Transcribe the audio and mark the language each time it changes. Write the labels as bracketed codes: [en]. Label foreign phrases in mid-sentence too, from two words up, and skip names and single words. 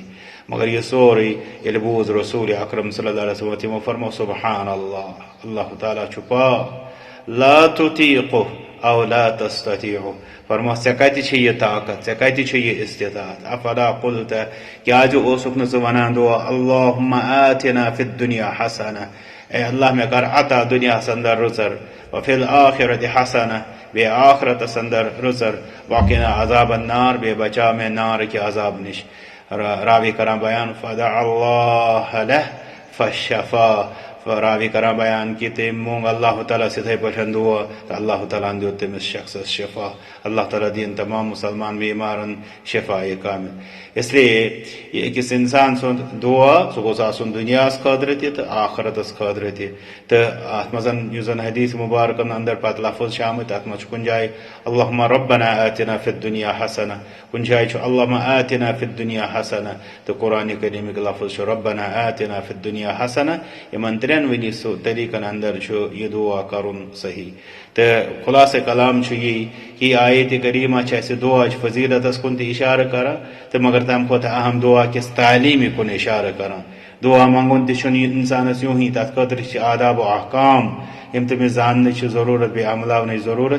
[ks] مگر یہِ سورُے ییٚلہِ بوٗز رسول اکرم [ar] صلی اللہ علیہ وسلم [ks] تِمو فرمو [ar] سبحان اللہ، [ks] اللہ تعالیٰ چھُ پاک، [ar] لا تُطیٖقُہ او لا تستطیعُہ. [ks] فرموس ژےٚ کتہِ چھے یہِ طاقت، ژےٚ کتہِ چھُے یہِ استطاعت؟ [ar] افلا قلت، [ks] کیٛازِ اوسُکھ نہٕ ژٕ ونان دُعا [ar] اللہُمَّ آتِنا فی الدُنیا حسنہ، [ks] اے اللہ مےٚ کر عطا دُنیاہس انٛدر رٕژر، [ar] وفی الآخرتِ حسنہ، [ks] بیٚیہِ آخرتس انٛدر رٕژر، [ar] وقِنا عذاب النار، [ks] بیٚیہِ بچاو مےٚ نارٕکہِ عذاب نِش. راوی کران بیان [ar] فدعا اللہ لہ فشفا، [ks] راوی کران بیان کہ تٔمۍ مونگ اللہ تعالیٰ یِتھٕے پٲٹھۍ دُعا تہٕ اللہ تعالیٰ ہن دیُت تٔمِس شخصس شفا. اللہ تعالیٰ دِیِن تمام مُسلمان بیمارن شفایہِ کامل. [ur] اس لیے [ks] یہِ أکِس انسان سُنٛد دُعا سُہ گوٚژھ آسُن دُنیاہس خٲطرٕ تہِ تہٕ آخرتس خٲطرٕ تہِ. تہٕ اتھ منٛز یُس زن حدیث مُبارکن انٛدر پتہٕ لفظ چھِ آمٕتۍ تتھ منٛز چھُ کُنہِ جایہِ [ar] اللہُمَّ ربنا آتِنا فی الدُنیا حسنہ، [ks] کُنہِ جایہِ چھُ [ar] اللہُمَّ آتِنا فی الدُنیا حسنہ [ks] تہٕ قرآنِ کریٖمٕکۍ لفظ چھُ [ar] ربنا آتِنا فی الدُنیا حسنہ. [ks] یِمن ترٛٮ۪نوٕنی طریٖقن انٛدر چھُ یہِ دُعا کرُن صحیح. تہٕ خُلاصے کلام چھُ یی کہِ یہِ آیتِ کریٖمہ چھِ اَسہِ دُعاچہِ فضیٖلتس کُن تہِ اِشارٕ کران تہٕ مگر تمہِ کھۄتہٕ اہم دُعا کِس تعلیٖمہِ کُن اِشارٕ کران. دُعا منٛگُن تہِ چھُنہٕ انسانس یوٗہی، تتھ خٲطرٕ چھِ آداب و احکام یِم تٔمِس زاننٕچ چھِ ضروٗرت، بیٚیہِ عملاونٕچ ضروٗرت.